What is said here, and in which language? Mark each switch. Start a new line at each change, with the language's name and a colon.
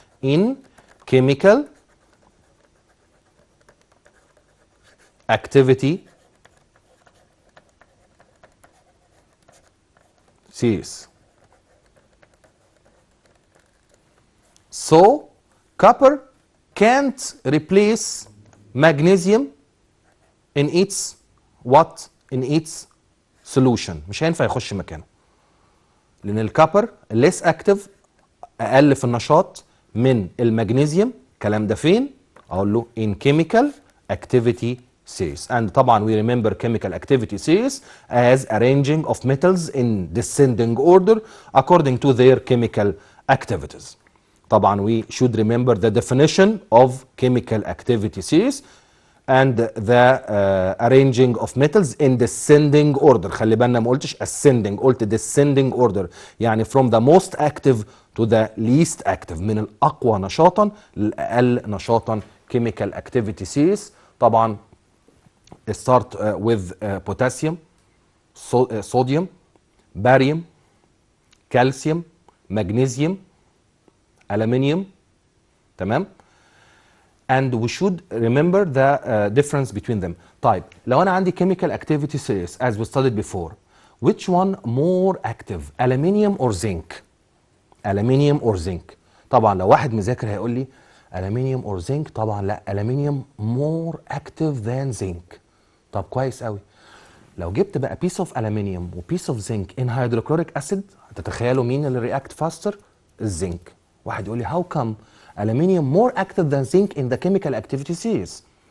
English: In chemical activity series. So copper can't replace magnesium in its what? In its solution.
Arabic: مش هينفع يخش مكانه. لأن الكبر
English: less active
Arabic: أقل في النشاط من المغنيسيوم. الكلام ده فين؟ أقول له
English: in chemical activity series. And طبعا we remember chemical activity series as arranging of metals in descending order according to their chemical activities. طبعا we should remember the definition of chemical activity series and the arranging of metals in descending order.
Arabic: خلي بالنا ما قلتش ascending، قلت
English: descending order،
Arabic: يعني
English: from the most active to the least active،
Arabic: من الأقوى نشاطا للأقل نشاطا.
English: chemical activity series طبعا start with potassium, sodium, barium, calcium, magnesium, aluminium. تمام. and we should remember the difference between them.
Arabic: طيب لو أنا عندي
English: chemical activity series as we studied before, which one more active, aluminium or zinc? aluminium or zinc.
Arabic: طبعا لو واحد مذاكر هيقول لي
English: aluminium or zinc.
Arabic: طبعا لا،
English: aluminium more active than zinc.
Arabic: طب كويس قوي. لو جبت بقى
English: piece of aluminium و piece of zinc in hydrochloric acid،
Arabic: هتتخيلوا مين اللي
English: react faster؟ الزنك.
Arabic: واحد يقول لي
English: how come aluminium more active than zinc in the chemical activity series?